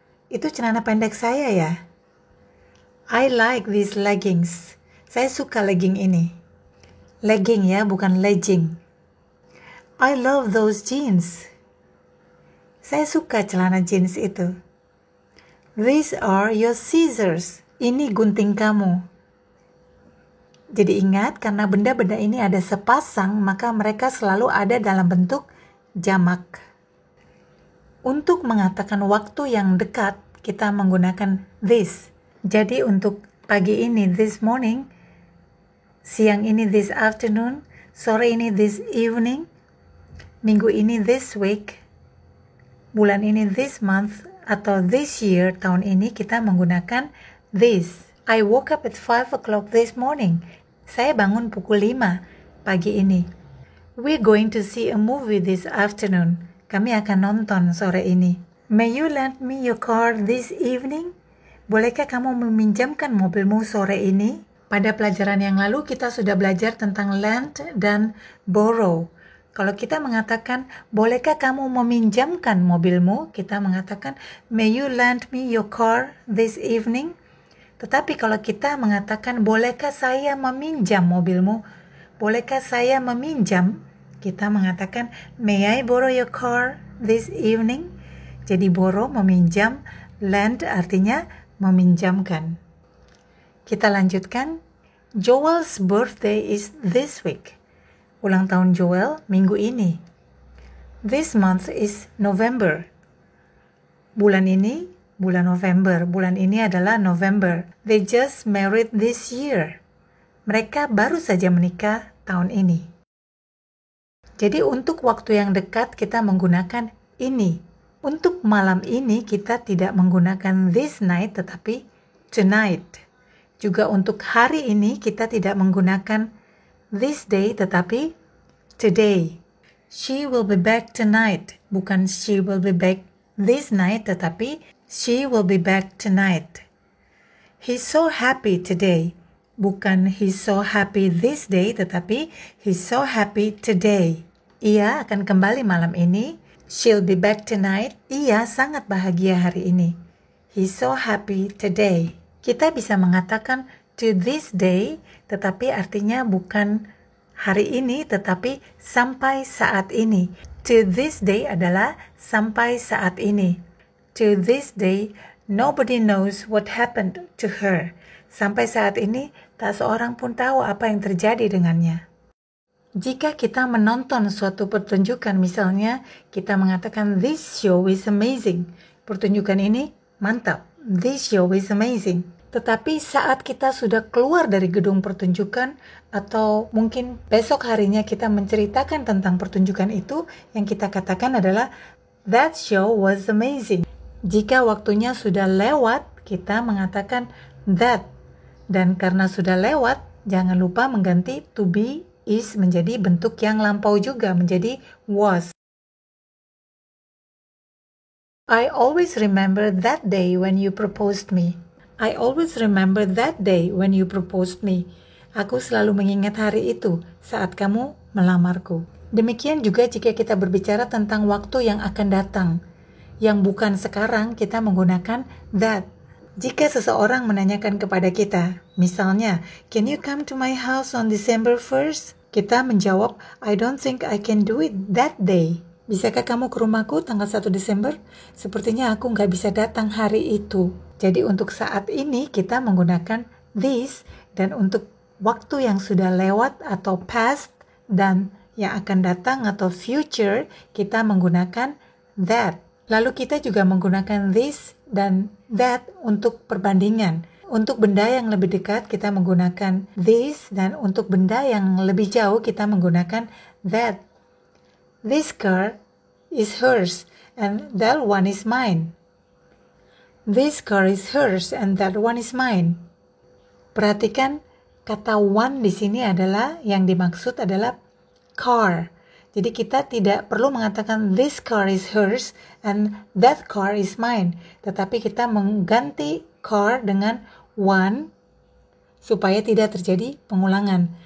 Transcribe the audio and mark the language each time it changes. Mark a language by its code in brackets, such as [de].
[id] Itu celana pendek saya ya. [en] I like these leggings. [id] Saya suka legging ini. Legging ya, bukan legging. [en] I love those jeans. [id] Saya suka celana jeans itu. [en] These are your scissors. [id] Ini gunting kamu. Jadi ingat, karena benda-benda ini ada sepasang, maka mereka selalu ada dalam bentuk jamak. Untuk mengatakan waktu yang dekat, kita menggunakan this. Jadi untuk pagi ini, this morning, siang ini, this afternoon, sore ini, this evening, minggu ini, this week, bulan ini, this month, atau this year, tahun ini, kita menggunakan this. [en] I woke up at 5 o'clock this morning. [id] Saya bangun pukul 5 pagi ini. [en] We're going to see a movie this afternoon. [id] Kami akan nonton sore ini. [en] May you lend me your car this evening? [id] Bolehkah kamu meminjamkan mobilmu sore ini? Pada pelajaran yang lalu kita sudah belajar tentang lend dan borrow. Kalau kita mengatakan, bolehkah kamu meminjamkan mobilmu? Kita mengatakan, [en] may you lend me your car this evening? [id] Tetapi kalau kita mengatakan, bolehkah saya meminjam mobilmu? Bolehkah saya meminjam? Kita mengatakan, [en] may I borrow your car this evening? [id] Jadi borrow, meminjam, lend artinya meminjamkan. Kita lanjutkan. [en] Joel's birthday is this week. [id] Ulang tahun Joel minggu ini. [en] This month is November. [id] Bulan ini, bulan November. Bulan ini adalah November. [en] They just married this year. [id] Mereka baru saja menikah tahun ini. Jadi untuk waktu yang dekat kita menggunakan ini. Untuk malam ini kita tidak menggunakan this night tetapi tonight. Juga untuk hari ini kita tidak menggunakan this day tetapi today. [en] She will be back tonight. Bukan she will be back this night tetapi she will be back tonight. He's so happy today. Bukan he's so happy this day tetapi he's so happy today. [id] Ia akan kembali malam ini. [en] She'll be back tonight. [id] Ia sangat bahagia hari ini. [en] He's so happy today. [id] Kita bisa mengatakan To this day, tetapi artinya bukan hari ini, tetapi sampai saat ini. To this day adalah sampai saat ini. [en] To this day, nobody knows what happened to her. [id] Sampai saat ini, tak seorang pun tahu apa yang terjadi dengannya. Jika kita menonton suatu pertunjukan, misalnya kita mengatakan [en] this show is amazing. [id] Pertunjukan ini mantap. [en] This show is amazing. [id] Tetapi saat kita sudah keluar dari gedung pertunjukan atau mungkin besok harinya kita menceritakan tentang pertunjukan itu, yang kita katakan adalah [en] that show was amazing. [id] Jika waktunya sudah lewat, kita mengatakan that. Dan karena sudah lewat, jangan lupa mengganti to be, is menjadi bentuk yang lampau juga, menjadi was. [en] I always remember that day when you proposed me. I always remember that day when you proposed me. [id] Aku selalu mengingat hari itu saat kamu melamarku. Demikian juga jika kita berbicara tentang waktu yang akan datang. Yang bukan sekarang, kita menggunakan that. Jika seseorang menanyakan kepada kita, misalnya, [en] can you come to my house on December 1st? [id] Kita menjawab, [en] I don't think I can do it that day. [id] Bisakah kamu ke rumahku tanggal 1 Desember? Sepertinya aku nggak bisa datang hari itu. Jadi untuk saat ini kita menggunakan this, dan untuk waktu yang sudah lewat atau past dan yang akan datang atau future kita menggunakan that. Lalu kita juga menggunakan this dan that untuk perbandingan. Untuk benda yang lebih dekat kita menggunakan this, dan untuk benda yang lebih jauh kita menggunakan that. [en] This car is hers and that one is mine. This car is hers and that one is mine. [id] Perhatikan kata one di sini adalah yang dimaksud adalah car. Jadi kita tidak perlu mengatakan [en] this car is hers and that car is mine. [id] Tetapi kita mengganti car dengan one supaya tidak terjadi pengulangan.